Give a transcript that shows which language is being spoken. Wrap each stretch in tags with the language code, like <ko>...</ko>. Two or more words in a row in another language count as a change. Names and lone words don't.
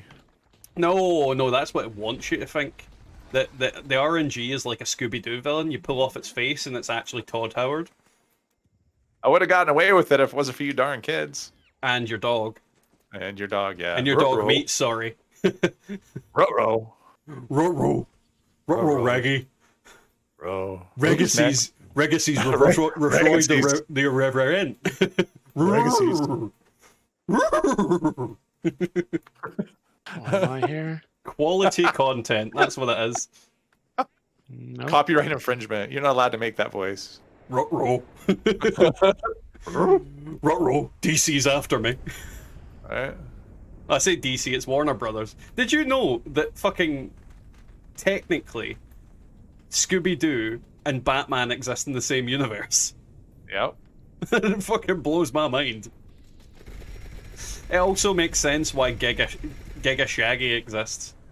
<en>No, that's what it wants you to think. The RNG is like a Scooby-Doo villain. You pull off its face and it's actually Todd Howard. I would have gotten away with it if it wasn't for you darn kids. And your dog. And your dog, yeah. And your dog meat, sorry. Ruh-roh. Ruh-roh. Ruh-roh, Reggie. Bro. Regacy's Retroid the irreverent. Regacy's. Oh, am I here? Quality content, that's what it is. No. Copyright infringement. You're not allowed to make that voice. Ruh-roh. Ruh-roh. DC's after me. Right? I say DC, it's Warner Brothers. Did you know that fucking technically Scooby-Doo and Batman exist in the same universe? Yep. It fucking blows my mind. It also makes sense why Giga Shaggy exists.</en>